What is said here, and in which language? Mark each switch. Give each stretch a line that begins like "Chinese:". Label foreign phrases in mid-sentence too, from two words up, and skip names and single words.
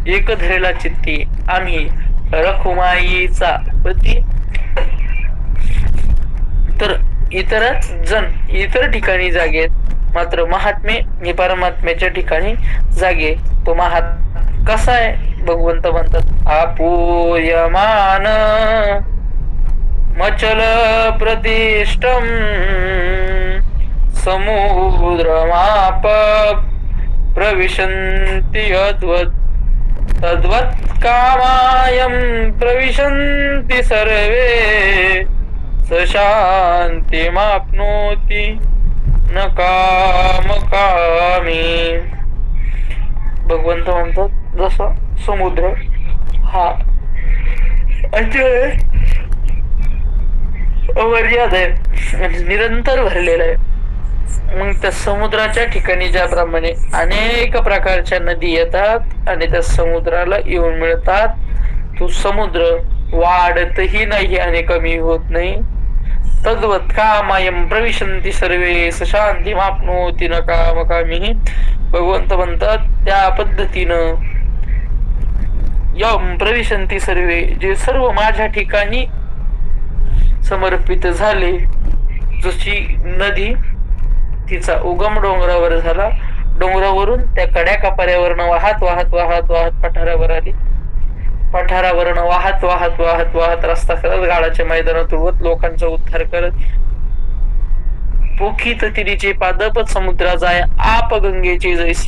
Marathi: एक धरेला चित्ती आम्ही रखुमाईचा पती. तर इतर जण इतर ठिकाणी जागेत, मात्र महात्मे हे परमात्म्याच्या ठिकाणी जागे. तो कसा आहे, भगवंत म्हणतात
Sanskrit: आपूयमान मचल प्रतिष्ठम समुद्रमाप प्रविशन्ति अद्वत् तद्वत् कामायं प्रविशन्ति सर्वे शांतिमाप्नोति न कामकामी.
Marathi: भगवंत म्हणतात जसा समुद्र हा अचळ अमर्याद आहे, निरंतर भरलेला आहे. मग त्या समुद्राच्या ठिकाणी ज्याप्रमाणे अनेक प्रकारच्या नदी येतात आणि त्या समुद्राला येऊन मिळतात, तो समुद्र वाढतही नाही आणि कमी होत नाही.
Sanskrit: तद्वत् कामायं प्रविशन्ति सर्वे शांतिमाप्नोति न कामकामी.
Marathi: भगवंत म्हणतात त्या पद्धतीनं
Sanskrit: यम प्रविशन्ति सर्वे,
Marathi: जे सर्व माझ्या ठिकाणी समर्पित झाले. जशी नदी तिचा उगम डोंगरावर झाला, डोंगरावरून त्या कड्या कपाऱ्यावरनं वाहत वाहत वाहत वाहत पठारावर आली, पठारावरनं वाहत वाहत वाहत वाहत रस्ता करत गाडाच्या मैदानात उडवत लोकांचा उद्धार करत पोखीत तिरीचे पादप समुद्रा जाय आप गंगेचे जैसे.